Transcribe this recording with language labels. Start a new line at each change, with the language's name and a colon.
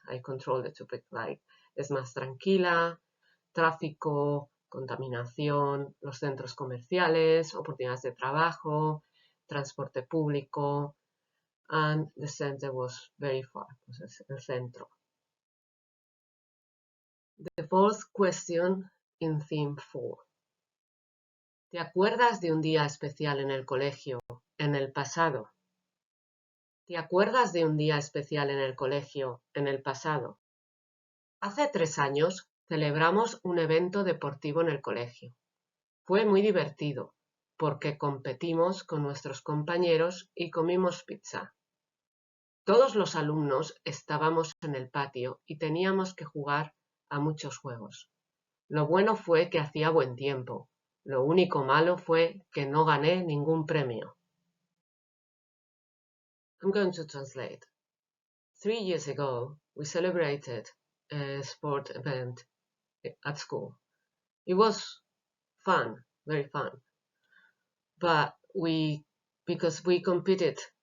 English: I control the topic, like
Spanish: es más tranquila,
English: tráfico, contaminación, los centros comerciales, oportunidades de trabajo, transporte público, and the center was very far, el centro. The fourth question in theme 4.
Spanish: ¿Te acuerdas de un día especial en el colegio, en el pasado? ¿Te acuerdas de un día especial en el colegio, en el pasado? Hace 3 años celebramos un evento deportivo en el colegio. Fue muy divertido, porque competimos con nuestros compañeros y comimos pizza. Todos los alumnos estábamos en el patio y teníamos que jugar a muchos juegos. Lo bueno fue que hacía buen tiempo. Lo único malo fue que no gané ningún premio.
English: I'm going to translate. 3 years ago, we celebrated a sport event at school. It was fun, very fun. But because we competed